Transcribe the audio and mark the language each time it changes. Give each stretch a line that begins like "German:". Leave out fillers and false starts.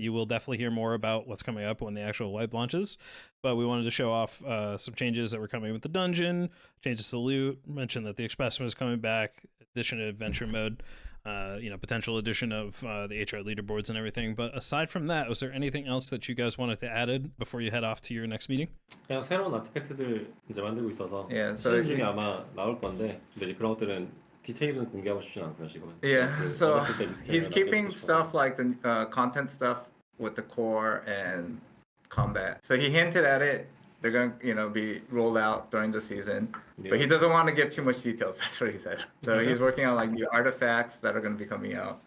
English: You will definitely hear more about what's coming up when the actual wipe launches, but we wanted to show off some changes that were coming with the dungeon, changes to loot, mention that the Expressman is coming back, addition to adventure mode, potential addition of the HR leaderboards and everything. But aside from that, was there anything else that you guys wanted to add before you head off to your next meeting?
Korean: 그냥 새로운 아티팩트들 이제 만들고 있어서
English: so
Korean: 시즌 중에 아마 나올 건데 근데 이제 그런 것들은 디테일은 공개하고 싶진 않고요 지금은.
English: Yeah, so he's keeping stuff like the content stuff with the core and combat. So he hinted at it. They're going to, be rolled out during the season, but he doesn't want to give too much details. That's what he said. So he's working on like new artifacts that are going to be coming out.